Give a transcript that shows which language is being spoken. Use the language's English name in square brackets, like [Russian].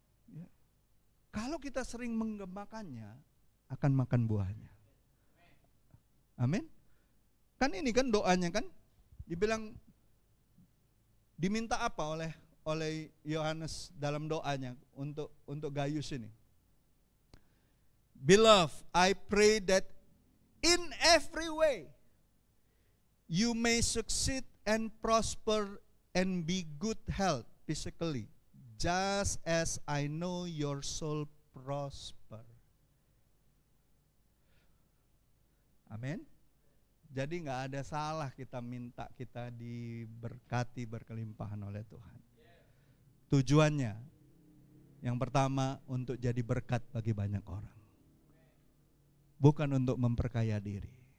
[Indonesian] Ya. Kalau kita sering menggemakannya, akan makan buahnya. Amin. Kan ini kan doanya kan, dibilang diminta apa oleh Yohanes dalam doanya untuk Gaius ini. [English] Beloved, I pray that in every way you may succeed and prosper and be good health physically, just as I know your soul prosper. [Indonesian] Amin. Jadi nggak ada salah kita minta kita diberkati berkelimpahan oleh Tuhan. Tujuannya yang pertama untuk jadi berkat bagi banyak orang. Bukan untuk memperkaya diri.